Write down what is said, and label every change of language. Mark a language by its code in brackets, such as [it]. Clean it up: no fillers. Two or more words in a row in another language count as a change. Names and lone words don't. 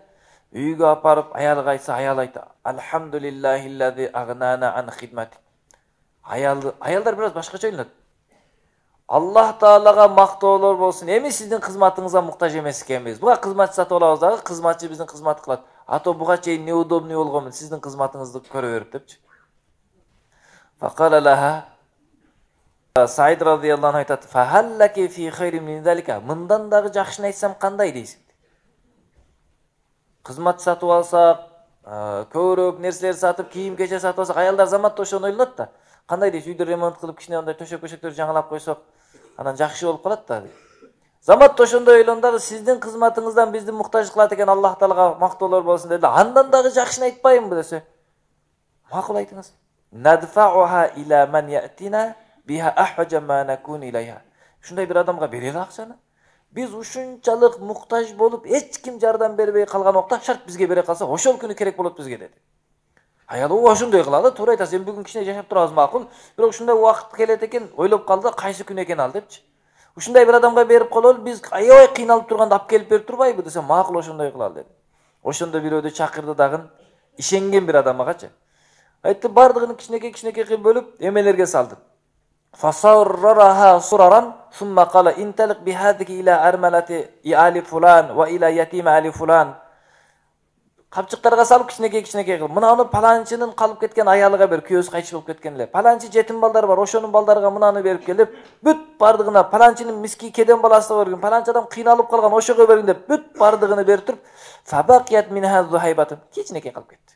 [ky] Үйгө апарып аялга айтса, аял айтты: [ar] "الحمد لله الذي أغنانا عن خدمتي." [ky] Аялдар бираз башкача ойлонот. Аллах Таалага мактоолор болсун. Эми сиздин кызматыңызга муктаж эмес экенбиз. Буга кызматчы сатып алабыз дагы, кызматчы биздин кызмат кылат. Ато буга чейин неудобный болгонмун, сиздин кызматыңызды көрө берип депчи. [ar] فقال لها Саид رضي الله عنه айтат: "فهل لك في خير من ذلك." [ky] Мындан дагы жакшыны айтсам кандай дейсиң? Кызмат сатып алсак, көбүрөөк нерселер сатып, кийим-кече сатып алсак, аялдар заматта ошону ойлонот да. Кандай дейсиң? Үйдө ремонт кылып, кичине андай төшөк-көшөктөрдү жаңылап койсок, анан жакшы болуп калат да. Заматта ошондой ойлондагы сиздин кызматыңыздан бизди муктаж кылат экен, Аллах Таалага мактоолор болсун деди. Андан дагы жакшыны айтпаймынбы десе? Макул айтыңыз. [ar] ندفعها إلى من يأتينا بها أحوج ما نكون إليها. [ky] Ушундай бир адамга берели акчаны. Биз ушунчалык муктаж болуп, эч ким жардам бербей калган убакта шарт бизге бере калса, ошол күнү керек болот бизге деди. Аял ошондой кылалы, туура айтасың, сен бүгүн кичине жашап турабыз макул, бирок ушундай убакыт келет экен, ойлоп калды, кайсы күн экен ал депчи. Ушундай бир адамга берип коелу, биз аябай кыйналып турганда алып келип берип турбайбы десе, макул ошондой кылалы деди. Ошондо бирөөдү чакырды дагы, ишенген бир адамгачы. Айтты, бардыгын кичинекей кылып бөлүп, эмелерге салды. [ar] فصررها صررا ثم قال انطلق بهذه إلى أرملة آل فلان وإلى يتامى آل فلان. [ky] Капчыктарга салып кичинекей кылып, мынаны паланчынын калып кеткен аялыга бер, күйөөсү кайтыш болуп кеткен эле. Паланчы жетим балдар бар, ошонун балдарга мынаны берип кел деп, бүт бардыгына паланчынын миски кеден баласы бар, паланчы адам кыйналып калган, ошого бергин деп, бүт бардыгыны берип туруп, [ar] فبقيت منها ذهيبة, [ky] кичинекей калып кетти.